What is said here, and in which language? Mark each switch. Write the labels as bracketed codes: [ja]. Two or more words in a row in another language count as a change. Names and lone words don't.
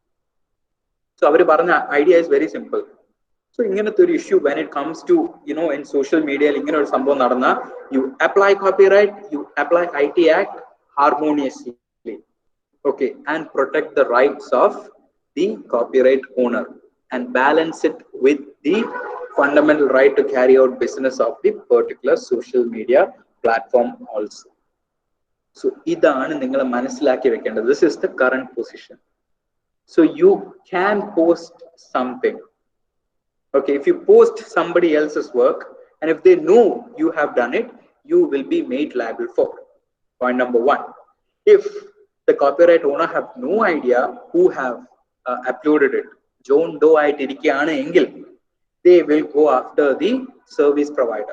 [en] So our idea is very simple. So [ml] ഇങ്ങനത്തെ ഒരു [en] issue when it comes to in social media [ml] ഇങ്ങനെ ഒരു സംഭവം നടന്ന [en] you apply copyright, you apply IT Act harmoniously, okay, and protect the rights of the copyright owner and balance it with the fundamental right to carry out business of the particular social media platform also. [ml] So ഇതാണ് നിങ്ങൾ മനസ്സിലാക്കി വെക്കേണ്ടത്. [en] This is the current position. So you can post something. Okay, if you post somebody else's work and if they know you have done it, you will be made liable for. Point number one. If the copyright owner have no idea who have uploaded it, John Doe [ml] ആയിട്ടിരിക്കാണ എങ്കിൽ, [en] they will go after the service provider.